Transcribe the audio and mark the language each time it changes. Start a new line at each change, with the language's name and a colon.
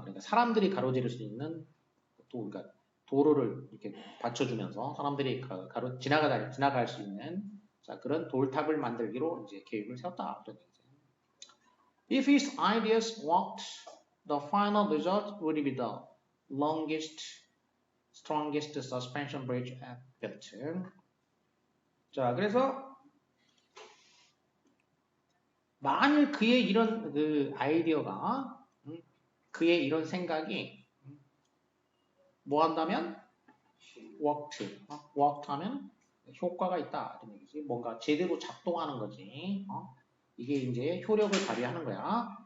Korean: 그러니까 사람들이 가로지를 수 있는 그러니까 도로를 이렇게 받쳐주면서 사람들이 지나갈 수 있는 자, 그런 돌탑을 만들기로 이제 계획을 세웠다.
English: If his ideas worked, the final result would be the longest, strongest suspension bridge built.
Korean: 자, 그래서 만일 그의 이런 그 아이디어가 그의 이런 생각이 뭐 한다면 worked 하면 효과가 있다 이런 얘기지. 뭔가 제대로 작동하는 거지. 이게 이제 효력을 발휘하는 거야.